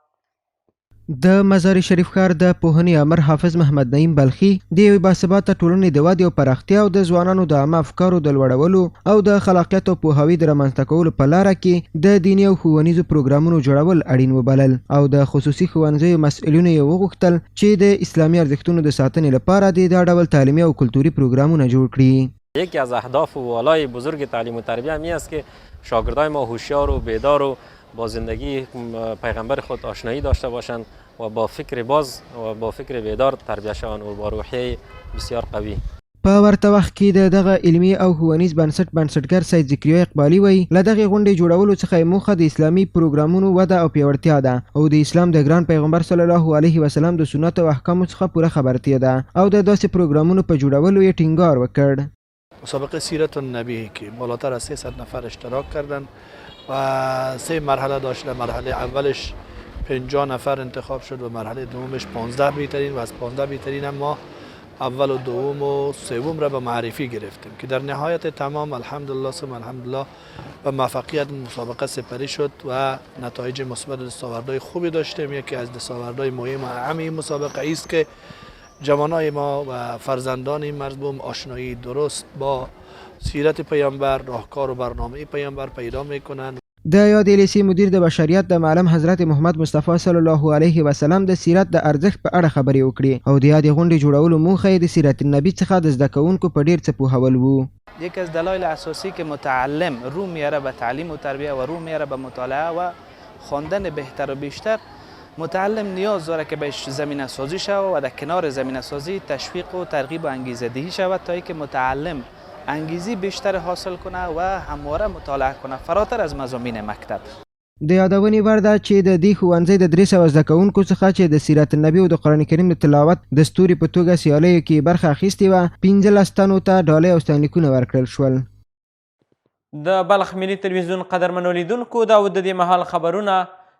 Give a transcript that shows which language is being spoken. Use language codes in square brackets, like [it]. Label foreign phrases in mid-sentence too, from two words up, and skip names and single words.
[ps] د مزار شریف ښار د پوهنې امر حافظ محمد نعیم بلخي د یوې باثباته ټولنې د ودې او پراختیا او د ځوانانو د عامه افکارو د لوړولو او د خلاقیت او پوهاوي د رامنځته کولو په لاره کې د دیني او ښوونیزو پروګرامونو جوړول اړین وبلل او د خصوصي ښوونځیو مسؤلینو یې وغوښتل چې د اسلامي ارزښتونو د ساتنې لپاره د دا ډول تعلیمي او کلتوري پروګرامونه جوړ کړي. [fa] یکی از اهداف والای بزرگ تعلیم و تربیت می است که شاگردای ما هوشیار و بیدار و با زندگی پیغمبر خود آشنایی داشته باشند و با فکر باز و با فکر بیدار تربیت شوند و با روحیه بسیار قوی. [ps] په ورته وخت کې د دغه علمي او ښوونیز بنسټګر سید ذکریا اقبالي وایي له دغې غونډې جوړولو څخه موخه د اسلامي پروګرامونو وده او پیاوړتیا ده او د اسلام د ګران پیغمبر [ar] صلی الله علیه وسلم [ps] د سنتو او احکامو څخه پوره خبرتیا ده او د داسې پروګرامونو په جوړولو یې ټینګار وکړ. [fa] مسابقه سیرت النبی که بالاتر از 300 نفر اشتراک کردند و 3 مرحله داشته. مرحله اولش 50 نفر انتخاب شد و مرحله دومش 15 بهترین و از 15 بهترین هم ما اول و دوم و سوم را به معرفی گرفتیم که در نهایت تمام [ar] الحمدلله ثم الحمدلله [fa] و موفقیت مسابقه سپری شد و نتایج مثبت و دستاوردهای خوبی داشتیم. یکی از دستاوردهای مهم و اهم این مسابقه است که جوانای ما و فرزندان این مردم آشنایی درست با سیرت پیامبر، راهکار و برنامه پیامبر پیدا میکنند. [ps] د یاد لیسې مدیر د بشریت د معلم حضرت محمد مصطفی [ar] صلی الله علیه وسلم [ps] د سیرت د ارزښت په اړه خبرې وکړي او د یادې غونډې جوړولو موخه یې د سیرت النبی څخه د زده کوونکو په ډیر څه پوهول وو. [fa] یکی از دلایل اساسی که متعلم رو میاره به تعلیم و تربیه و رو میاره به مطالعه و خواندن بهتر و بیشتر، متعلم نیاز داره که بهش زمینه سازی شود و در کنار زمینه سازی تشویق و ترغیب و انگیزه دهی شود تا اینکه متعلم انگیزی بیشتر حاصل کنه و همواره مطالعه کنه فراتر از مضامین مکتب. [ps] د یادونې وړ ده چې د دې ښوونځي د 300 زده کوونکو څخه چې د سیرت النبي او د قرآن کریم د تلاوت د ستوري په توګه سیالیو کې برخه اخیستې وه 15 تنو ته ډالۍ او ستاینلیکونه ورکړل شول. د بلخ ملي تلویزیون قدرمنو لیدونکو دا و د دې مهال خبرونه.